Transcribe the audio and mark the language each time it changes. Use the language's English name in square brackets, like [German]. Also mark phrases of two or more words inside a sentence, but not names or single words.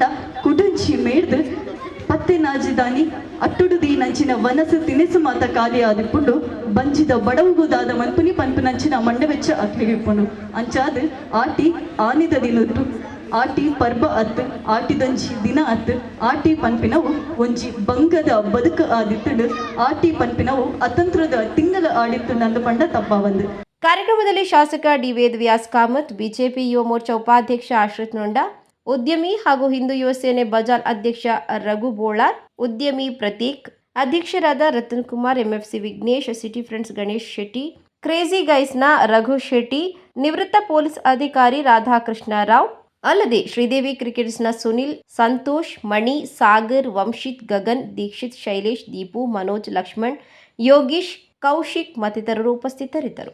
[Tulu] ಕುಡಂಚಿ ಮೇಡ್ದು ಪತ್ತೆ ನಾಜಿದಾನಿ ಅಟ್ಟುಡು ನಂಚಿನ ವನಸು ತಿನಿಸು ಮಾತ ಖಾಲಿ ಆದಿಪ್ಪುಂಡು ಬಂಜಿದ ಬಡವುಗುದಾದ ಮನ್ಪುನಿ ಪನ್ಪುನಂಚಿನ ಮಂಡೆ ಬೆಚ್ಚ ಅಕ್ಲಿಗೆ ಇಪ್ಪುಂಡು ಅಂಚಾದ ಆಟಿ ಆನಿದ ದಿನದ್ದು ಆಟಿ ಪರ್ಬ ಅತ್ತು ಆಟಿದಂಚಿ ದಿನ ಅತ್ತು ಆಟಿ ಪನ್ಪಿನವು ಒಂಜಿ ಬಂಗದ ಬದುಕು ಆದಿತ್ತುಡು ಆಟಿ ಪನ್ಪಿನವು ಅತಂತ್ರದ ತಿಂಗಳ ಆಡಿತ್ತು ನಂದು ಪಂಡ ತಪ್ಪಾವಂದು. [Kannada] ಕಾರ್ಯಕ್ರಮದಲ್ಲಿ ಶಾಸಕ ಡಿ ವೇದ್ ವ್ಯಾಸ್ ಕಾಮತ್, ಬಿಜೆಪಿ ಯುವ ಮೋರ್ಚಾ ಉಪಾಧ್ಯಕ್ಷ ಆಶ್ರಿತ್ ನೊಂಡ, ಉದ್ಯಮಿ ಹಾಗೂ ಹಿಂದೂ ಯುವ ಸೇನೆ ಬಜಾರ್ ಅಧ್ಯಕ್ಷ ರಘು ಬೋಳಾರ್, ಉದ್ಯಮಿ ಪ್ರತೀಕ್, ಅಧ್ಯಕ್ಷರಾದ ರತನ್ ಕುಮಾರ್, ಎಂಎಫ್ಸಿ ವಿಘ್ನೇಶ್, ಸಿಟಿ ಫ್ರೆಂಡ್ಸ್ ಗಣೇಶ್ ಶೆಟ್ಟಿ, ಕ್ರೇಜಿ ಗೈಸ್ನ ರಘು ಶೆಟ್ಟಿ, ನಿವೃತ್ತ ಪೊಲೀಸ್ ಅಧಿಕಾರಿ ರಾಧಾಕೃಷ್ಣ ರಾವ್, ಅಲ್ಲದೆ ಶ್ರೀದೇವಿ ಕ್ರಿಕೆಟ್ಸ್ನ ಸುನಿಲ್, ಸಂತೋಷ್, ಮಣಿ, ಸಾಗರ್, ವಂಶಿತ್, ಗಗನ್, ದೀಕ್ಷಿತ್, ಶೈಲೇಶ್, ದೀಪು, ಮನೋಜ್, ಲಕ್ಷ್ಮಣ್, ಯೋಗೀಶ್, ಕೌಶಿಕ್ ಮತ್ತಿತರರು ಉಪಸ್ಥಿತರಿದ್ದರು.